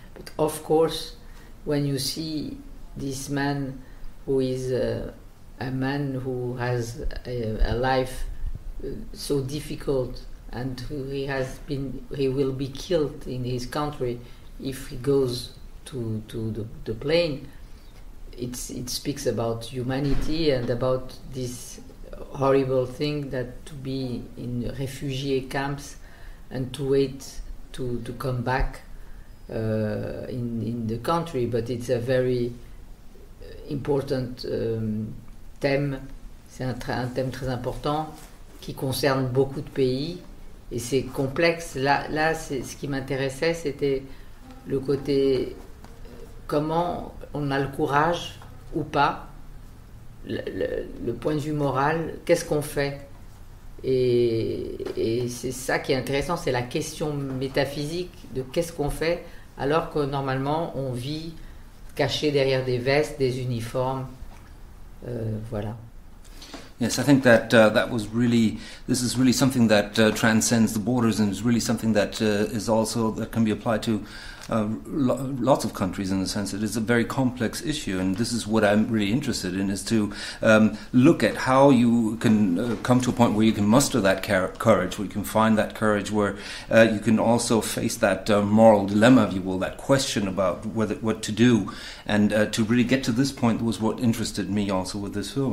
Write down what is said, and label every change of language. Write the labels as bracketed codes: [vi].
[en] But of course, when you see this man who is a man who has a life so difficult, and he will be killed in his country if he goes to the plane. It speaks about humanity and about this horrible thing that to be in refugee camps and to wait to come back in the country. But it's a very important [fr] thème, c'est un thème très important qui concerne beaucoup de pays et c'est complexe. Là ce qui m'intéressait, c'était le côté comment on a le courage ou pas, le point de vue moral, qu'est-ce qu'on fait, et c'est ça qui est intéressant, c'est la question métaphysique de qu'est-ce qu'on fait alors que normalement on vit caché derrière des vestes, des uniformes, voilà. [en] Yes, I think that this is really something that transcends the borders, and is really something that is also that can be applied to lots of countries, in the sense that it's a very complex issue, and this is what I'm really interested in, is to look at how you can come to a point where you can muster that courage, where you can find that courage, where you can also face that moral dilemma, if you will, that question about what to do, and to really get to this point was what interested me also with this film.